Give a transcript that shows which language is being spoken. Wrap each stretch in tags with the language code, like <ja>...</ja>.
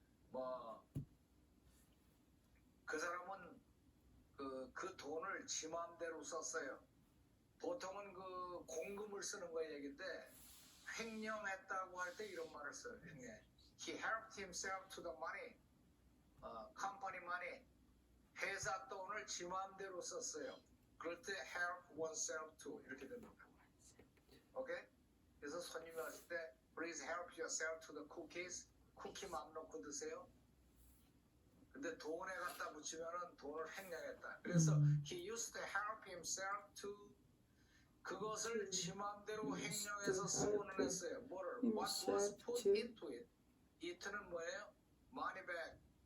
<ko>뭐 그 사람은 그 돈을 지 마음대로 썼어요. 보통은 그 공금을 쓰는 거 얘긴데 횡령했다고 할 때 이런 말을 써요. 횡령.</ko> <en>He helped himself to the money, company money.</en> <ko>회사 돈을 지 마음대로 썼어요. 그럴 때</ko> <en>help oneself to</en> <ko>이렇게 됩니다. 오케이? 그래서 손님이 왔을 때</ko> <en>please help yourself to the cookies.</en> <ko>쿠키 맘 놓고 드세요. 근데 돈에 갖다 붙이면은 돈을 횡령했다. 그래서</ko> <en>he used to help himself to</en> <ko>그것을 지 맘대로 횡령해서 쓰고는 했어요. 뭐를?</ko> <en>What was put into it.</en> <ko>it는 뭐예요?</ko> <en>money bag.</en>